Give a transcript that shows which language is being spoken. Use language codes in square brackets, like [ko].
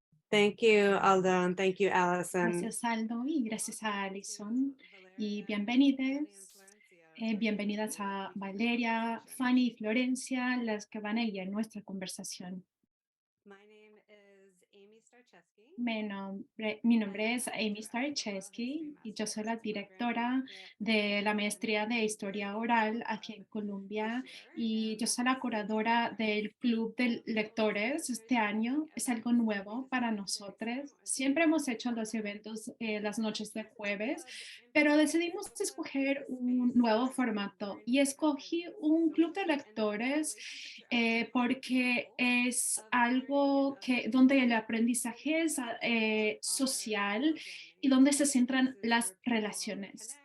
[en] Thank you, Aldo, and thank you, Allison. [es] Gracias, Aldo, y gracias a Alison. Y bienvenidas, bienvenidas a Valeria, Fanny y Florencia, las que van a guiar nuestra conversación. [en] My name is Amy Starcheski, [es] Mi nombre es Amy Starczewski y yo soy la directora de la maestría de Historia Oral aquí en Colombia y yo soy la curadora del Club de Lectores este año. Es algo nuevo para nosotros. Siempre hemos hecho los eventos las noches de jueves, pero decidimos escoger un nuevo formato y escogí un club de lectores porque es algo donde el aprendizaje es social y donde se centran las relaciones.